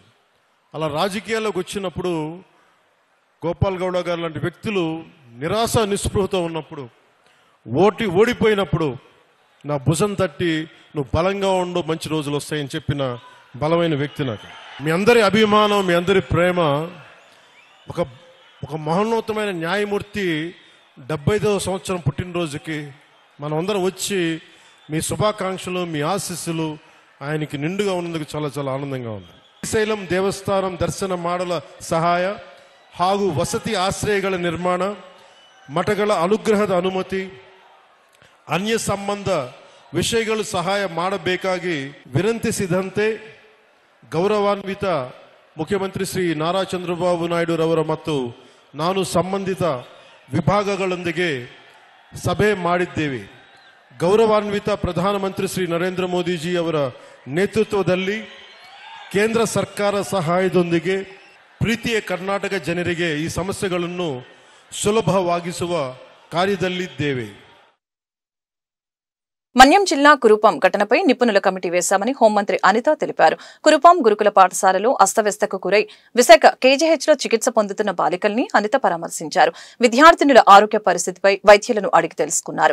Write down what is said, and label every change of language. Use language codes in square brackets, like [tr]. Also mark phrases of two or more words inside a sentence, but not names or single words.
[te] అలా రాజకీయాల్లోకి వచ్చినప్పుడు గోపాల్ గౌడ గారు లాంటి వ్యక్తులు నిరాశ నిస్పృహతో ఉన్నప్పుడు, ఓడిపోయినప్పుడు నా భుజం తట్టి నువ్వు బలంగా ఉండు, మంచి రోజులు వస్తాయని చెప్పిన బలమైన వ్యక్తి నాకు. మీ అందరి అభిమానం, మీ అందరి ప్రేమ, ఒక మహోన్నతమైన న్యాయమూర్తి 75వ సంవత్సరం పుట్టినరోజుకి మనం అందరం వచ్చి మీ శుభాకాంక్షలు, మీ ఆశీస్సులు ఆయనకి నిండుగా ఉన్నందుకు చాలా చాలా ఆనందంగా ఉంది. [kn] ಶ್ರೀಶೈಲಂ ದೇವಸ್ಥಾನಂ ದರ್ಶನ ಮಾಡಲ ಸಹಾಯ ಹಾಗೂ ವಸತಿ ಆಶ್ರಯಗಳ ನಿರ್ಮಾಣ, ಮಠಗಳ ಅನುಗ್ರಹದ ಅನುಮತಿ, ಅನ್ಯ ಸಂಬಂಧ ವಿಷಯಗಳು ಸಹಾಯ ಮಾಡಬೇಕಾಗಿ ವಿನಂತಿಸಿದಂತೆ ಗೌರವಾನ್ವಿತ ಮುಖ್ಯಮಂತ್ರಿ ಶ್ರೀ ನಾರಾ ಚಂದ್ರಬಾಬು ನಾಯ್ಡು ರವರ ಮತ್ತು ನಾನು ಸಂಬಂಧಿತ ವಿಭಾಗಗಳೊಂದಿಗೆ ಸಭೆ ಮಾಡಿದ್ದೇವೆ. ಗೌರವಾನ್ವಿತ ಪ್ರಧಾನಮಂತ್ರಿ ಶ್ರೀ ನರೇಂದ್ರ ಮೋದಿಜಿ ಅವರ ನೇತೃತ್ವದಲ್ಲಿ ಕೇಂದ್ರ ಸರ್ಕಾರ ಸಹಾಯದೊಂದಿಗೆ ಪ್ರೀತಿಯ ಕರ್ನಾಟಕ ಜನರಿಗೆ ಈ ಸಮಸ್ಯೆಗಳನ್ನು ಸುಲಭವಾಗಿಸುವ ಕಾರ್ಯದಲ್ಲಿದ್ದೇವೆ. [te] మన్యం జిల్లా కురుపాం ఘటనపై నిపుణుల కమిటీ వేశామని హోంమంత్రి అనిత తెలిపారు. కురుపాం గురుకుల పాఠశాలలో అస్తవ్యస్తకు గురై విశాఖ కేజీహెచ్లో చికిత్స పొందుతున్న బాలికల్ని అనిత పరామర్శించారు. విద్యార్థినుల ఆరోగ్య పరిస్థితిపై వైద్యులను అడిగి తెలుసుకున్నారు.